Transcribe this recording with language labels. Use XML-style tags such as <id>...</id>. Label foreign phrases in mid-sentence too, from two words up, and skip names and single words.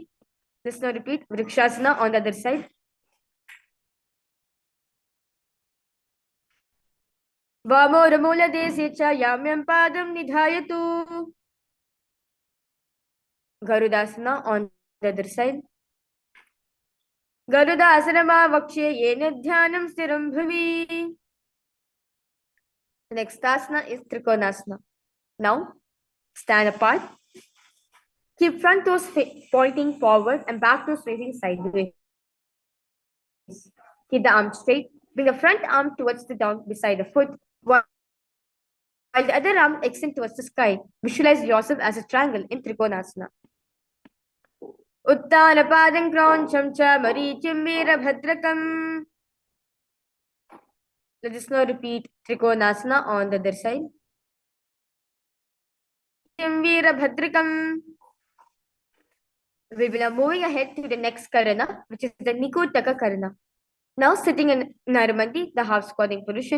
<en>Let's now repeat Vrikshasana on the other side.</en> <sa>Vamora desi cha yamyam padam nidhayatu.</sa> <en>Garudasana on the other side.</en> <sa>Garuda asrama vakshe yena dhyanam stiram bhavi.</sa> <en>The next asana is Trikonasana. Now, stand apart. Keep front toes pointing forward and back toes facing sideways. Keep the arm straight. Bring the front arm towards the down beside the foot, while the other arm extend towards the sky. Visualize yourself as a triangle in Trikonasana.</en> <sa>Uttanapadam kroncham cha marichim virabhadrakam.</sa> <en>Let us now repeat Trikonasana on the other side. Virabhadrakam. We will be moving ahead to the next karana, which is the Nikutaka karana. Now sitting in Naramati, the half squatting position.</en>